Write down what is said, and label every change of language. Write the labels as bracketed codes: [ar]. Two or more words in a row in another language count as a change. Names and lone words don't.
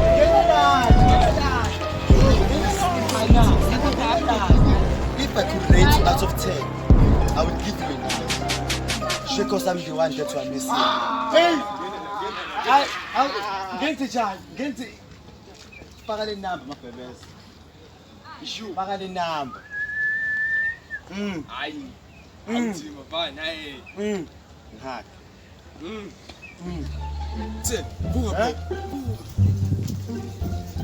[en] If I could rate you out of 10, I would give you a 9. Because I'm the one that's why I miss you. Hey! Get it. Paga the number, my babies. Paga the number. [xh] Hayi. Anzima bana hey. [en] Hard. [zu] Tse, buka.